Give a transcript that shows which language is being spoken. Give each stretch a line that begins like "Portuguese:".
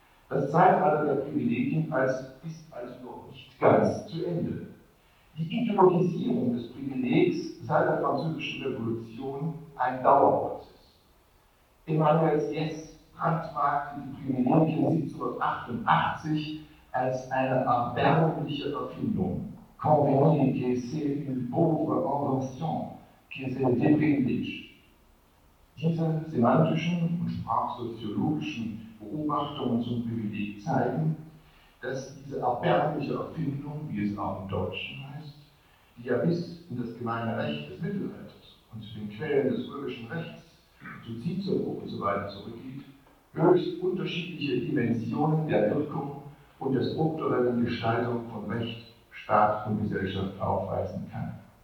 German: Das Zeitalter der Privilegien ist also noch nicht ganz zu Ende. Die Ideologisierung des Privilegs seit der Französischen Revolution ein Dauerprozess. Emmanuel Sieyès brandmarkte die Privilegien 1788 als eine erbärmliche Erfindung.
French: Convenez que c'est une pauvre invention, que c'est un déprivilège.
German: Diese semantischen und sprachsoziologischen Beobachtungen zum Privileg zeigen, dass diese erbärmliche Erfindung, wie es auch im Deutschen heißt, die ja bis in das gemeine Recht des Mittelalters und zu den Quellen des römischen Rechts, zu Cicero und so weiter zurückgeht, höchst unterschiedliche Dimensionen der Wirkung und der strukturellen Gestaltung von Recht, Staat und Gesellschaft aufweisen kann.